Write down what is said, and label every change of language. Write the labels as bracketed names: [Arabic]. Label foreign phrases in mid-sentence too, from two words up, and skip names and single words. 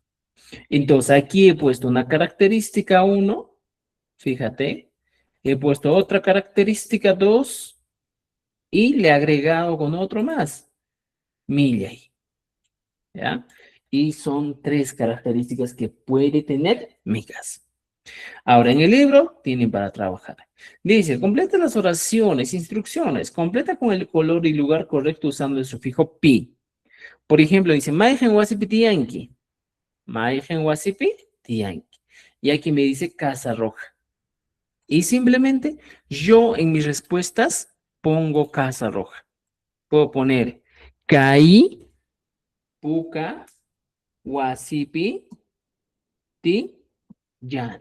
[Spanish] Entonces aquí he puesto una característica 1, fíjate, he puesto otra característica 2 y le he agregado con otro más, millay, ¿ya? Y son 3 características que puede tener mi casa. Ahora, en el libro tienen para trabajar. Dice, completa las oraciones, instrucciones, completa con el color y lugar correcto usando el sufijo pi. Por ejemplo, dice, [Quechua] Maijen wasipi tianki. Maijen wasipi tianki. [Spanish] Y aquí me dice casa roja. Y simplemente yo en mis respuestas pongo casa roja. Puedo poner [Quechua] Kai, Puka, Wasipi, Ti, Yani.